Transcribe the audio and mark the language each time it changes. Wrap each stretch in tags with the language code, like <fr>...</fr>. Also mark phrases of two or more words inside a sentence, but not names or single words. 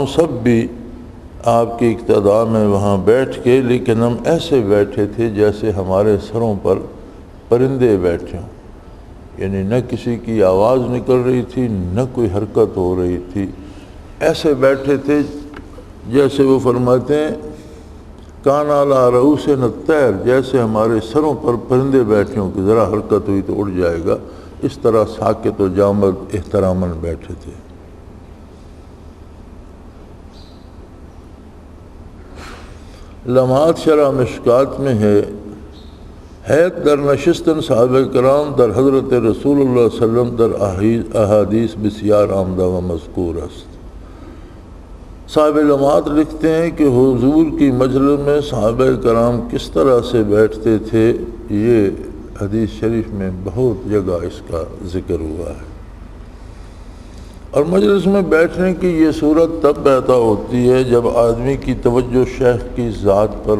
<ur>سب بھی آپ کی اقتداء میں وہاں بیٹھ کے، لیکن ہم ایسے بیٹھے تھے جیسے ہمارے سروں پر پرندے بیٹھے ہوں، یعنی نہ کسی کی آواز نکل رہی تھی نہ کوئی حرکت ہو رہی تھی، ایسے بیٹھے تھے جیسے وہ فرماتے ہیں</ur> <ar>کان علی رؤوسنا الطیر،</ar> <ur>جیسے ہمارے سروں پر پرندے بیٹھے ہوں کہ ذرا حرکت ہوئی تو اڑ جائے گا، اس طرح ساکت و جامد احتراماً بیٹھے تھے۔</ur> <fa>لمحات شرح مشکات میں ہے، حیت در نشستن صحابہ کرام در حضرت رسول اللہ صلی اللہ علیہ وسلم در احادیث بسیار آمدہ و مذکور است۔</fa> <ur>صاحب لمحات لکھتے ہیں کہ حضور کی مجلس میں صحابہ کرام کس طرح سے بیٹھتے تھے، یہ حدیث شریف میں بہت جگہ اس کا ذکر ہوا ہے۔ اور مجلس میں بیٹھنے کی یہ صورت تب پیدا ہوتی ہے جب آدمی کی توجہ شیخ کی ذات پر</ur>